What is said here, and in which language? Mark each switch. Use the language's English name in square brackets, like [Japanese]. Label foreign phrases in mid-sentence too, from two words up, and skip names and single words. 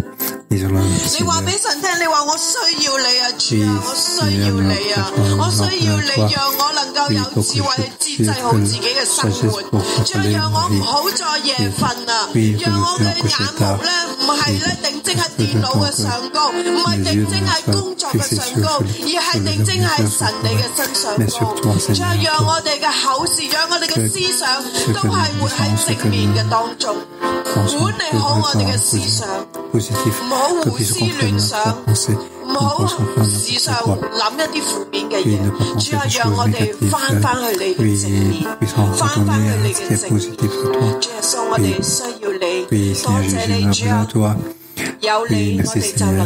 [Cantonese] 你話俾神聽，你話我需要你啊，主啊，我需要你啊，我需要你，讓我能夠有智慧去節制好自己嘅生活，主啊，讓我唔好再夜瞓啊，讓我嘅眼目咧唔係咧定睛喺電腦嘅上高，唔係定睛喺工作嘅上高，而係定睛喺神你嘅身上高。主啊，讓我哋嘅口舌，讓我哋嘅思想都係活喺正面嘅當中，管理好我哋嘅思想。 [French] positif, que puisse contrôler notre pensée, qu'on puisse comprendre notre quoi. Oui, ne pas penser des choses négatives, oui, puissant retourner à ce qui est positif pour toi. Oui, oui, Seigneur Jésus, nous avons besoin de toi. Oui, merci Seigneur.